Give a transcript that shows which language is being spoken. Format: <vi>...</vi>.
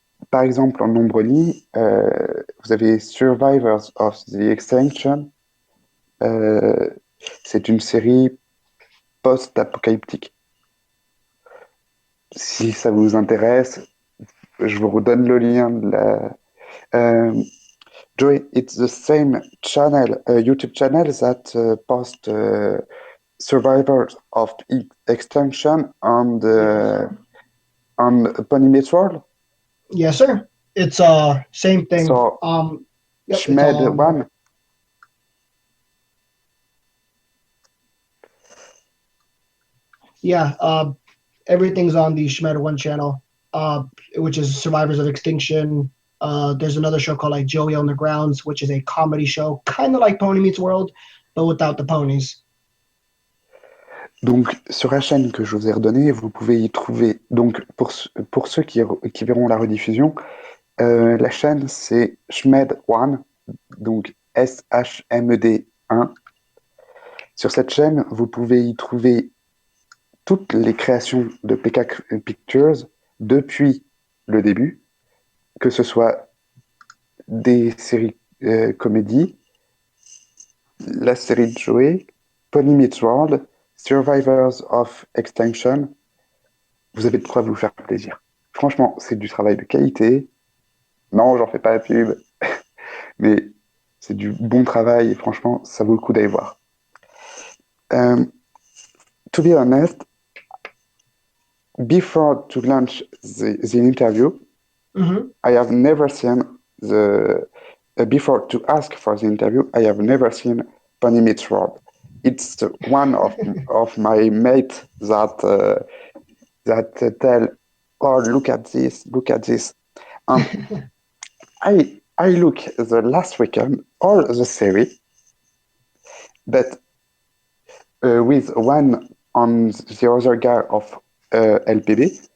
<fr>Par exemple, en non brony, vous avez Survivors of the Extinction. Euh, c'est une série post-apocalyptique. Si ça vous intéresse, je vous redonne le lien de la.</fr> <en>Joey, it's the same channel, YouTube channel that post survivors of extinction Yes. on Pony Meets World. Yes, sir. It's same thing. So Yep, it's Schmed all one. yeah. Everything's on the Shmeta One channel, which is Survivors of Extinction. There's another show called like Joey on the Grounds, which is a comedy show, kind of like Pony Meets World, but without the ponies.</en> <fr>Donc sur la chaîne que je vous ai redonnée, vous pouvez y trouver. Donc pour ceux qui verront la rediffusion, la chaîne c'est Schmed One, donc SHMED 1. Sur cette chaîne, vous pouvez y trouver toutes les créations de PK Pictures depuis le début, que ce soit des séries comédies, la série de Joey, Pony Meets World, Survivors of Extinction. Vous avez de quoi vous faire plaisir. Franchement, c'est du travail de qualité. Non, j'en fais pas la pub, mais c'est du bon travail et franchement, ça vaut le coup d'aller voir.</fr> <en>Um, to be honest, before to launch the interview, Hmm. I have never seen the before to ask for the interview. I have never seen Pony Meets World. It's one of my mates that tell, "Oh, look at this," and I look the last weekend all the series, but with one on the other guy of LPB.</en>